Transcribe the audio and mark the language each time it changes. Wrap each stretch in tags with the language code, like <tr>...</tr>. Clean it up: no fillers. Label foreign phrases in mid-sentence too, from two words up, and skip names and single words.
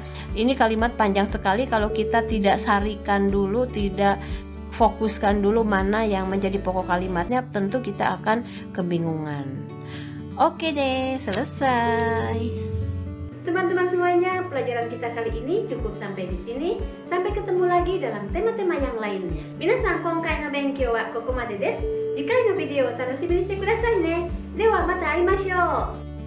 <id>Ini kalimat panjang sekali, kalau kita tidak sarikan dulu, tidak fokuskan dulu mana yang menjadi pokok kalimatnya, tentu kita akan kebingungan. Oke deh, selesai. Teman-teman semuanya, pelajaran kita kali ini cukup sampai di sini. Sampai ketemu lagi dalam tema-tema yang lainnya.</id> <ja>皆さん、今回の勉強はここまでです. 次回のビデオを楽しみにしてくださいね. ではまた会いましょう.</ja>